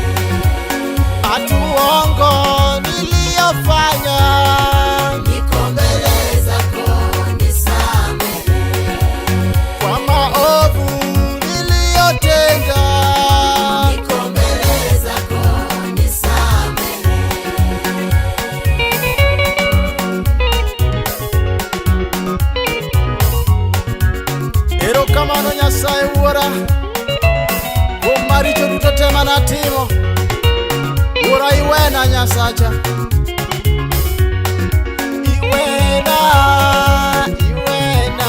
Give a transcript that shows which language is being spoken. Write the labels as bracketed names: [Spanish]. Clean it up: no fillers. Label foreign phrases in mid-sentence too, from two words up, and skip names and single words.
[Swahili] Hatuongo niliyofanya. niko mbele zako nisame, Kwa maovu niliyotenda. niko mbele zako nisame. [Luo (Kenya and Tanzania)] Erokamano Nyasaye Wuora kuom maricho duto te manatimo. Wuora iwena Nyasacha, iwena, iwena.